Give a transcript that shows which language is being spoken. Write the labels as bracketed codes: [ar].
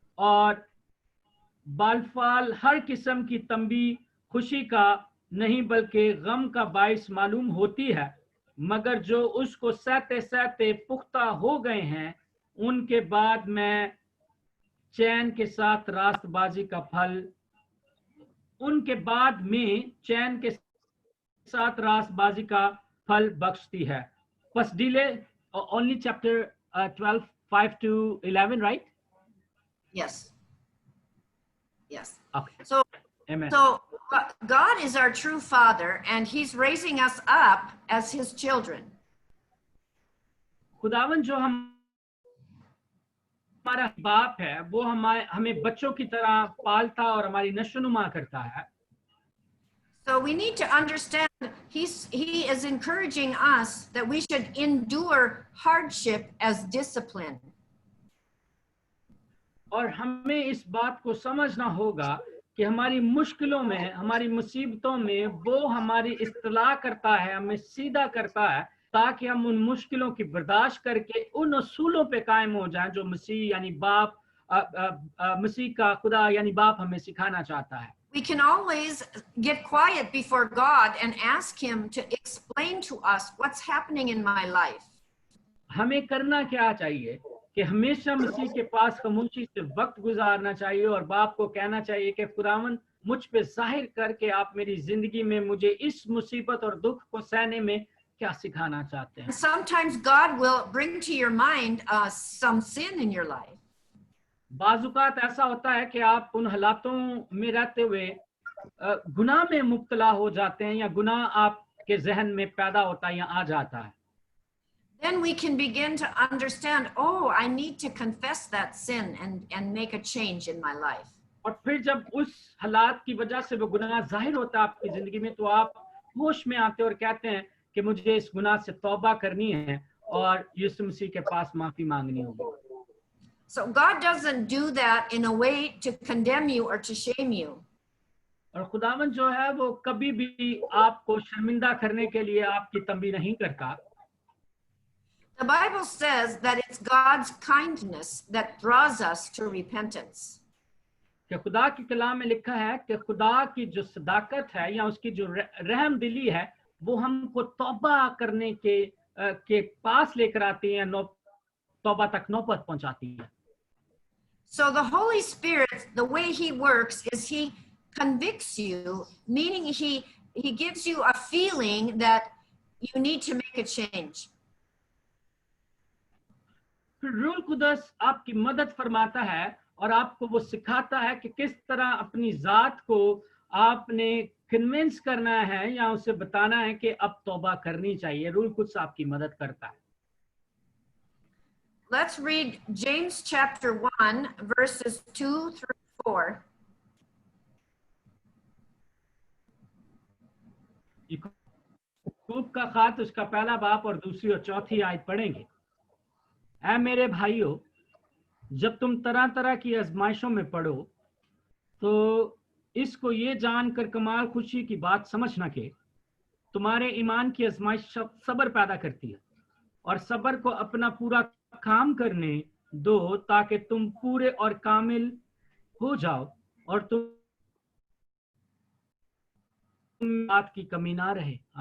[hi] और बालफाल हर किस्म की तंबी खुशी का नहीं बल्कि गम का बाइस मालूम होती है, मगर जो उसको सहते सहते पुख्ता हो गए हैं, उनके बाद में चैन के साथ रास्तबाजी का फल, उनके बाद में चैन के साथ रास्तबाजी का फल बख्शती है. बस delay [en] only chapter 12 5 to 11, right? Yes. Yes. Okay. So, Amen. so God is our true Father, and He's raising us up as His children. [hi] खुदावन जो हमारा बाप है, वो हमें बच्चों की तरह पालता और हमारी नशोनुमा करता है. [en] So we need to understand He is encouraging us that we should endure hardship as discipline. [hi] और हमें इस बात को समझना होगा कि हमारी मुश्किलों में, हमारी मुसीबतों में वो हमारी इस्तला करता है, हमें सीधा करता है, ताकि हम उन मुश्किलों की बर्दाश्त करके उन असूलों पे कायम हो जाएं जो मसीह यानी बाप मसीह का खुदा यानी बाप हमें सिखाना चाहता है. [en] We can always get quiet before God and ask Him to explain to us what's happening in my life. [hi] हमें करना क्या चाहिए कि हमेशा मसीह के पास खामोशी से वक्त गुजारना चाहिए और बाप को कहना चाहिए कि खुदावंद मुझ पे जाहिर करके आप मेरी जिंदगी में मुझे इस मुसीबत और दुख को सहने में क्या सिखाना चाहते हैं. [en] Sometimes God will bring to your mind some sin in your life. [hi] बाजुकात ऐसा होता है कि आप उन हालातों में रहते हुए गुनाह में मुब्तला हो जाते हैं या गुनाह आपके जहन में पैदा होता है या आ जाता है. [en] then we can begin to understand, oh, I need to confess that sin and make a change in my life. [hi] और फिर जब उस हालात की वजह से वो गुनाह जाहिर होता है आपकी जिंदगी में, तो आप होश में आते और कहते हैं कि मुझे इस गुनाह से तौबा करनी है और यीशु मसीह के पास माफी मांगनी होगी. [en] So God doesn't do that in a way to condemn you or to shame you. [hi] और खुदावंद जो है वो कभी भी आपको शर्मिंदा करने के लिए आपकी तंबी नहीं करता. [en] The Bible says that it's God's kindness that draws us to repentance. [hi] कि खुदा की कलाम में लिखा है कि खुदा की जो सदाकत है या उसकी जो रहम दिली है वो हमको तौबा करने के पास लेकर आती है, तौबा तक नौबत पहुंचाती है. [en] So the Holy Spirit, the way he works is he convicts you, meaning he gives you a feeling that you need to make a change. [hi] फिर रूह कुदस आपकी मदद फरमाता है और आपको वो सिखाता है कि किस तरह अपनी जात को आपने कन्विंस करना है या उसे बताना है कि अब तौबा करनी चाहिए. रूह कुदस आपकी मदद करता है. [en] Let's read James chapter 1 verses 2 through 4. [hi] याकूब का खात उसका पहला बाप और दूसरी और चौथी आयत पढ़ेंगे. ऐ मेरे भाइयों, जब तुम तरह तरह की आजमाइशों में पड़ो तो इसको ये जानकर कमाल खुशी की बात समझना कि तुम्हारे ईमान की आजमाइश सब्र पैदा करती है और सब्र को अपना पूरा काम करने दो ताकि तुम पूरे और कामिल हो जाओ और तुम बात की कमी ना रहे.